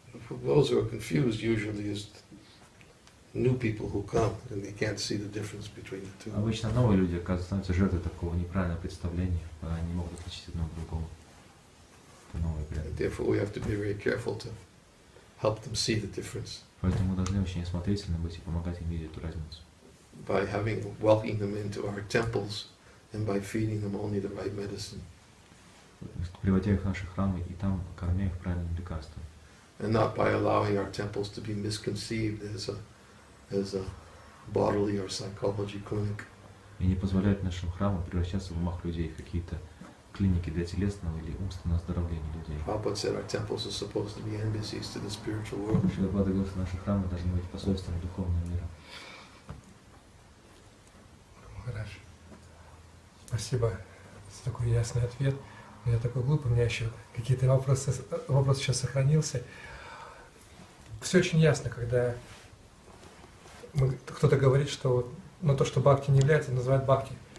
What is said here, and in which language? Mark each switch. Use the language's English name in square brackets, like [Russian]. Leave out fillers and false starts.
[English] Those who are confused usually is new people who come and they can't see the difference between the two. [Russian] Обычно новые люди становятся жертвой такого неправильного представления, они не могут отличить одно от другого. [English] Therefore, we have to be very careful to help them see the difference. [Russian] Поэтому мы должны очень осмотрительны быть и помогать им видеть эту разницу. [English] By welcoming them into our temples and by feeding them only the right medicine. [Russian] Приводя их в наши храмы и там кормя их правильным лекарством. [English] And not by allowing our temples to be misconceived as a bodily or psychology clinic. [Russian] И не позволять нашим храмам превращаться в умах людей в какие-то клиники для телесного или умственного оздоровления людей. [English] Prabhupada said our temples are supposed to be embassies to the spiritual world. [Russian] Шрила говорил, что наши храмы должны быть посольством духовного мира. Хорошо. Спасибо за такой ясный ответ. Я такой глупый, у меня еще какие-то вопрос еще сохранился. Все очень ясно, когда кто-то говорит, что вот, то, что бхакти не является, называют бхакти.